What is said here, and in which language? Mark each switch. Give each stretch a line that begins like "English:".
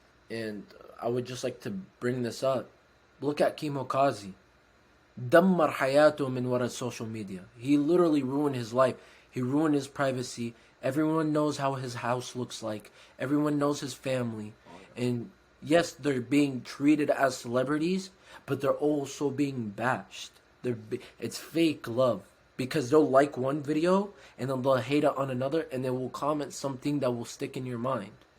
English: And I would just like to bring this up. Look at Kimo Kazi.
Arabic: دمر حياته من ورا social media.
English: He literally ruined his life. He ruined his privacy. Everyone knows how his house looks like. Everyone knows his family. And yes, they're being treated as celebrities, but they're also being bashed. It's fake love. Because they'll like one video and then they'll hate it on another and they will comment something that will stick in your mind.